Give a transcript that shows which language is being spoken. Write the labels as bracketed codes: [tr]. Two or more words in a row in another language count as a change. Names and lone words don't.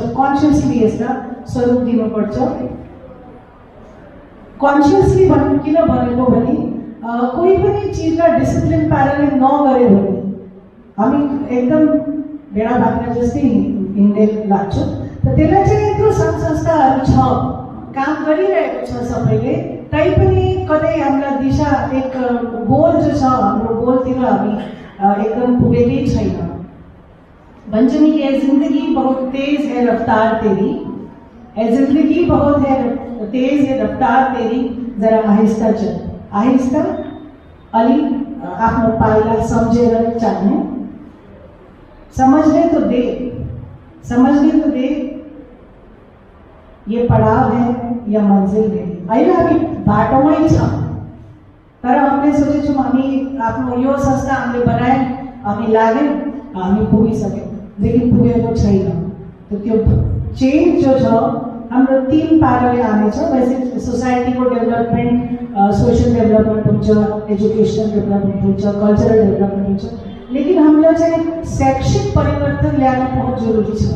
[ne] कन्सियसली यसलाई स्वरूप दिनुपर्छ। कन्सियसली किन भनेको भने कोही पनि चिजलाई डिसिप्लिन पाराले नगर्यो भने हामी एकदम भेडा भाग्ने जस्तै हिँड्ने लाग्छ। त त्यसलाई चाहिँ यत्रो सङ्घ संस्थाहरू छ, काम गरिरहेको छ सबैले, तैपनि कतै हामीलाई दिशा एक गोल जो छ हाम्रो गोलतिर हामी एकदम पुगेकै छैन। [hi] भन्छ नि ये जिंदगी बहुत तेज है रफ्तार तेरी, ए जिंदगी बहुत है तेज है रफ्तार तेरी, जरा आहिस्ता चल। [ne] आहिस्ता अलि आफ्नो पाइला सम्झेर चाल्ने, [hi] समझने तो दे, समझने तो दे ये पड़ाव है या मंजिल है। [ne] अहिले हामी बाटोमै छ तर हामीले सोचेछौँ हामी आफ्नो यो संस्था हामीले बनायौँ, हामी लाग्यौँ, हामी पुगिसक्यौँ, लेकिन पुगेको छैन। तो त्यो चेन्ज जो छ हाम्रो 3 पाराले आनेछ। वैसे सोसाइटीको डेभलपमेन्ट, [en] social development [ne] हुन्छ, [en] educational development [ne] हुन्छ, [en] cultural development [ne] हुन्छ, लेकिन हामीलाई चाहिँ शैक्षिक परिवर्तन ल्याउन बहुत जरुरी छ।